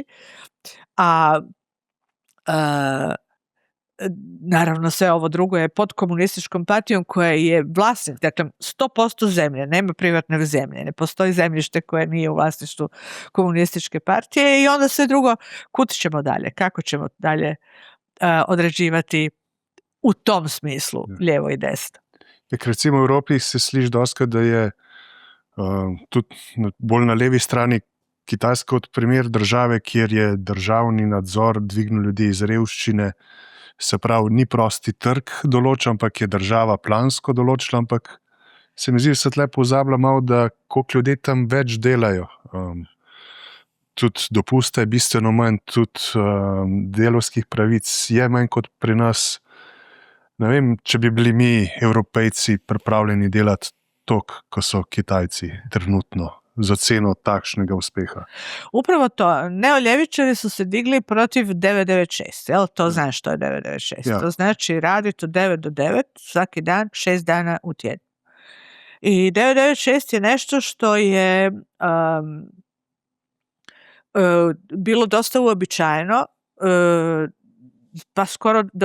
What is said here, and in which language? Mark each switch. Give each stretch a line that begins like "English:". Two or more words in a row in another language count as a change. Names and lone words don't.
Croatian: A naravno sve ovo drugo je pod komunističkom partijom koja je vlasnik, dakle 100% zemlje, nema privatne zemlje, ne postoji zemljište koje nije u vlasništvu komunističke partije i onda sve drugo, kud ćemo dalje, kako ćemo dalje određivati u tom smislu lijevo i desno.
Slovenian: Recimo v Evropi se sliši doskrat, da je tudi bolj na levi strani Kitajska kot primer države, kjer je državni nadzor dvignil ljudi iz revščine. Se pravi, ni prosti trg določen, ampak je država plansko določila, ampak se mi zdi, da se tle pozablja malo, da koliko ljudje tam več delajo. Tudi dopusta je bistveno manj, tudi delovskih pravic je manj kot pri nas. Ne vem, če bi bili mi, Evropejci, pripravljeni delati toliko, ko so Kitajci trenutno, za ceno takšnega uspeha.
Croatian: Upravo to. Neoljevičari su se digli protiv 996. Jel? To znaš što je 996. Ja. To znači raditi od 9 do 9 svaki dan, 6 dana u tjednu. I 996 je nešto što je bilo dosta uobičajeno, pa skoro do